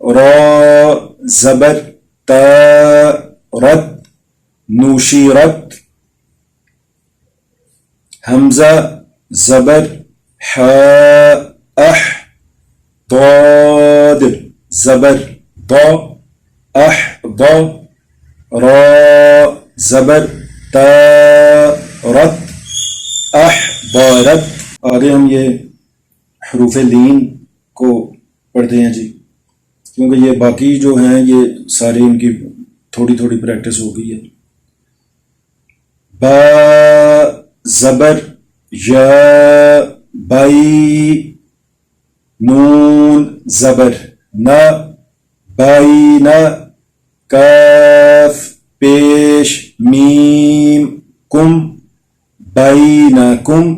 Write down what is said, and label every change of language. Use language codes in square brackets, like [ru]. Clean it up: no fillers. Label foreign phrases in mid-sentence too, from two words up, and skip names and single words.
[ur] را زبر تا رت نوشیرت حمزہ زبر ح اح ضاد زبر ضا اح ضا را زبر تا رت اح ضارت. آگے ہم یہ حروف لین کو پڑھتے ہیں جی، کیونکہ یہ باقی جو ہیں یہ سارے ان کی تھوڑی تھوڑی پریکٹس ہو گئی ہے. با زبر یا بائی نون زبر نا بائی نا کاف پیش میم کم بائی نا کم.